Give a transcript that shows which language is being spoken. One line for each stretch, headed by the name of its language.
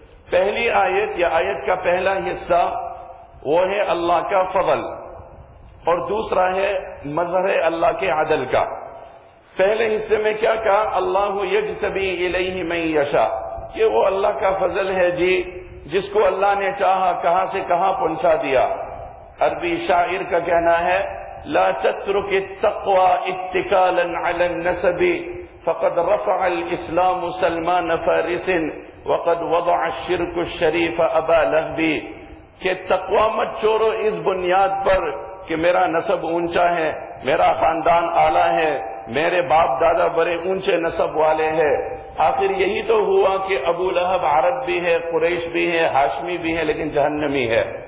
Urdu: پہلی آیت یا آیت کا پہلا حصہ وہ ہے اللہ کا فضل، اور دوسرا ہے مظہر اللہ کے عدل کا. پہلے حصے میں کیا کہا؟
Arabic: اللہ یجتبی الیہ من یشاء،
Urdu: یہ وہ اللہ کا فضل ہے جی، جس کو اللہ نے چاہا کہاں سے کہاں پہنچا دیا.
Arabic: عربی شاعر کا کہنا ہے: لا تترك التقوى اتكالا على النسب فقد رفع الاسلام سلمان فارس وقد وضع الشرك الشريف ابا لهب.
Urdu: کہ تقوی مت چورو اس بنیاد پر کہ میرا نسب اونچا ہے، میرا خاندان اعلیٰ ہے، میرے باپ دادا بڑے اونچے نسب والے ہیں. آخر یہی تو ہوا کہ ابو لہب عرب بھی ہے، قریش بھی ہے، ہاشمی بھی ہے، لیکن جہنمی ہے.